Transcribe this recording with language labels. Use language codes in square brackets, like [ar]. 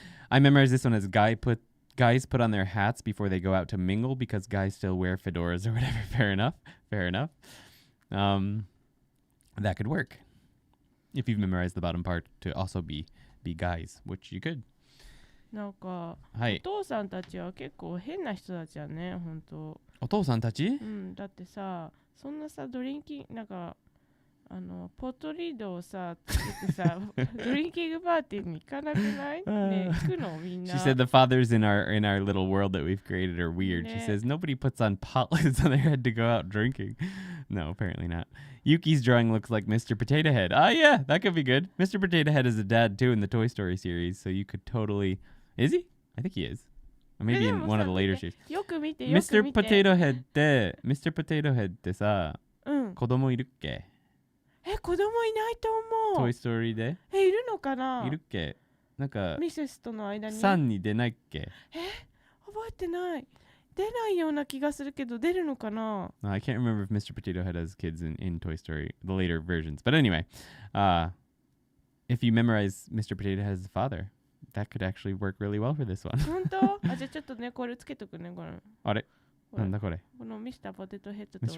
[en] I memorized this one as guys put on their hats before they go out to mingle because guys still wear fedoras or whatever. Fair enough. Fair enough. That could work. If you've memorized the bottom part to also be guys, which you could. [ja] なんか、おはい。父さんたちは結構変な人たちやね、本当。お父さんたち？うん、だってさ、そんなさ、ドリンキング、なんか、ポットリードをさ、つけてさ、ドリンキングパーティーに行かなくないね、行くのみんな。 [en] She said the fathers in our little world that we've created are weird. She says nobody puts on potlids on their head to go out drinking. No, apparently not. Yuki's drawing looks like Mr. Potato Head. Ah, yeah, that could be good. Mr. Potato Head is a dad too in the Toy Story series, so you could totally. Is he? I think he is. Or maybe in one of the later series. [ja] よく見て、よく [en] Mr. [ja] 見て。 Potato Head って、Mr. Potato Head ってさ、うん。子供いるっけ？子供いないと思う。 Toy Story で？いるのかないるっけ？なんか、ミセスとの間に。 3に出ないっけ？覚えてない。出ないような気がするけど、出るのかな [en] I can't remember if Mr. Potato Head has kids in Toy Story, the later versions. But anyway, if you memorize Mr. Potato Head's father, that could actually work really well for this one. [ja] 本当じゃあちょっとね、これつけとくね、これ。あれ？これなんだこれ？このミスターポテトヘッドと同じ